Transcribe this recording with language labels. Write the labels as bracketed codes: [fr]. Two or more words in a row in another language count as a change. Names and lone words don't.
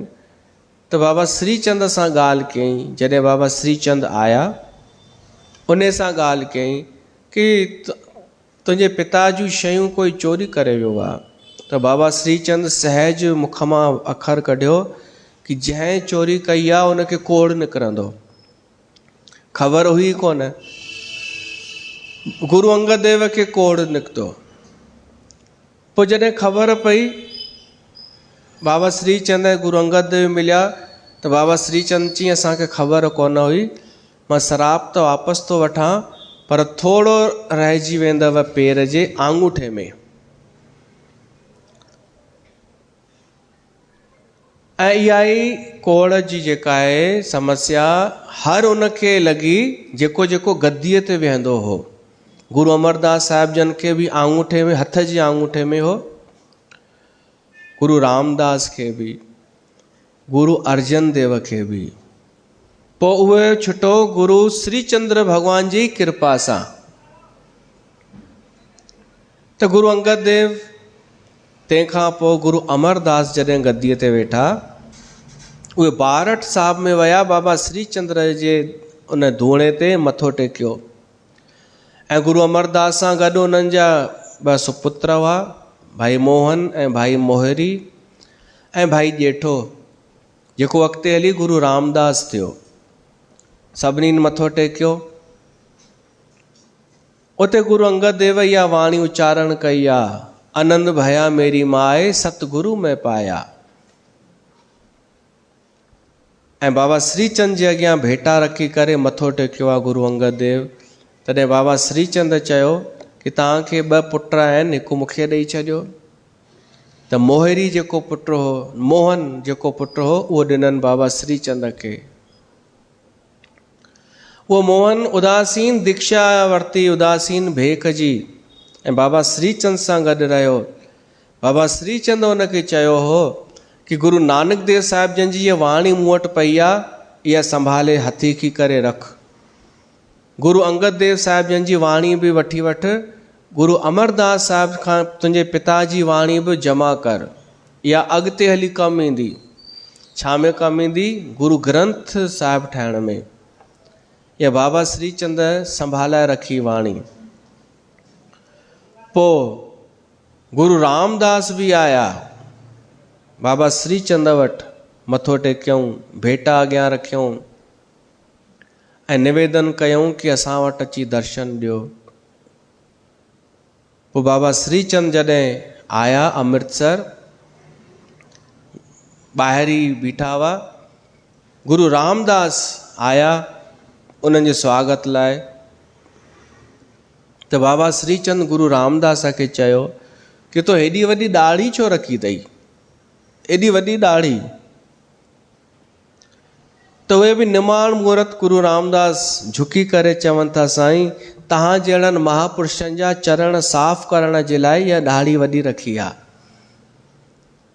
[sd] त बाबा श्रीचंद सां ॻाल्हि कयईं। जॾहिं बाबा श्रीचंद आया, उन सां ॻाल्हि कयईं कि तुंहिंजे पिता जूं शयूं कोई चोरी करे वियो आहे। त बाबा श्रीचंद सहज मुख मां अखर कढियो कि जंहिं चोरी कई आहे उनखे कोड़ निकिरंदो। ख़बर हुई कोन, गुरु अंगद देव खे कोड़ निकितो। पोइ जॾहिं ख़बर पई, बाबा श्रीचंद ऐं गुरु अंगद देव मिलिया, त बाबा श्रीचंद चई असांखे ख़बर कोन हुई, मां शराब त वापसि थो वठां, पर थोरो रहिजी वेंदव पेर जे आंगूठे में। ऐं इहा ई कोड़ जी जेका आहे समस्या हर उनखे लॻी जेको जेको गद्दीअ ते वेहंदो हो। गुरु अमरदास साहिब जन खे बि आंगूठे में, हथ जे आंगूठे में हो। गुरु रामदास खे बि, गुरु अर्जन देव खे बि। पोइ उहे छुटो गुरु श्रीचंद्र भॻवान जी कृपा सां। त गुरु अंगद देव, तंहिंखां पोइ गुरु अमरदास जॾहिं गद्दीअ ते वेठा, उहे बारठ साहिब में विया, बाबा श्रीचंद्र जे उन धूणे ते मथो टेकियो। ऐं गुरु अमरदास सां गॾु उन्हनि जा 2 सुपुत्र हुआ, भाई मोहन ऐं भाई मोहरी, ऐं भाई ॼेठो, जेको अॻिते हली गुरु रामदास थियो। सभिनी मथो टेकियो। उते गुरु अंगद देव इहा वाणी उच्चारण कई आहे, [pa] ਆਨੰਦ ਭਇਆ ਮੇਰੀ ਮਾਏ ਸਤਿਗੁਰੂ ਮੈਂ ਪਾਇਆ। [sd] ऐं बाबा श्रीचंद जे अॻियां भेटा रखी करे मथो टेकियो आहे गुरु अंगद देव। तॾहिं बाबा श्रीचंद चयो कि तव्हांखे 2 पुट आहिनि, हिकु मूंखे ॾेई छॾियो। त मोहरी जेको पुटु हो, मोहन जेको पुटु हो, उहो ॾिननि बाबा श्रीचंद खे। उहो मोहन उदासीन दीक्षा वरिती, उदासीन भेख जी, ऐं बाबा श्रीचंद सां गॾु रहियो। बाबा श्रीचंद उनखे चयो हो कि गुरु नानक देव साहिब जन जी इहा वाणी मूं वटि पई आहे, इहा संभाले हथी की करे रख। गुरु अंगद देव साहिब जन जी वाणी बि वठी वठ, गुरु अमरदास साहिब खां तुंहिंजे पिता जी वाणी बि जमा कर, इहा अॻिते हली कमु ईंदी। छा में कमु ईंदी? गुरु ग्रंथ साहिब ठाहिण में। इहा बाबा श्रीचंद संभालाए रखी वाणी। पोइ गुरु रामदास बि आया बाबा श्रीचंद वटि, मथो टेकियऊं, भेटा अॻियां रखियऊं ऐं निवेदन कयऊं कि असां वटि अची दर्शन ॾियो। पोइ बाबा श्रीचंद जॾहिं आया अमृतसर, ॿाहिरि ई बीठा हुआ, गुरु रामदास आया उन्हनि जे स्वागत लाइ। त बाबा श्रीचंद गुरु रामदास खे चयो कि तो हेॾी वॾी ॾाढ़ी छो रखी अथई, एॾी वॾी ॾाढ़ी? त उहे बि निमाण मुहूर्त गुरु रामदास झुकी करे चवनि था, साईं तव्हां जहिड़नि महापुरुषनि जा चरण साफ़ करण जे लाइ इहा ॾाढ़ी वॾी रखी आहे।